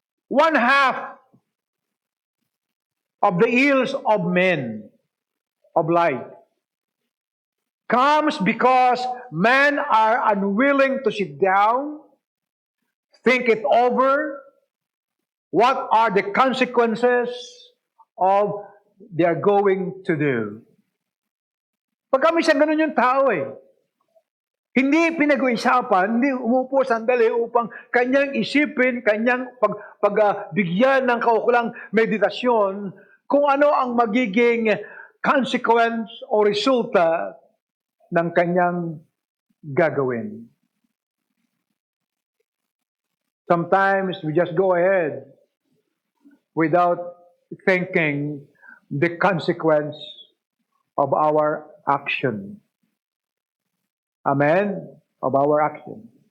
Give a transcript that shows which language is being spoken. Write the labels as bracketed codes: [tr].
[en] 1/2 of the ills of men, of life, comes because men are unwilling to sit down, think it over, what are the consequences of they are going to do. [tl] Pagka minsan ganun yung tao eh. Hindi pinag-uusapan, hindi umupo sandali upang kanyang isipin, kanyang pagbigyan ng kaukulang meditasyon kung ano ang magiging consequence o resulta ng kanyang gagawin. [en] Sometimes we just go ahead without thinking the consequence of our action. Amen? Of our action.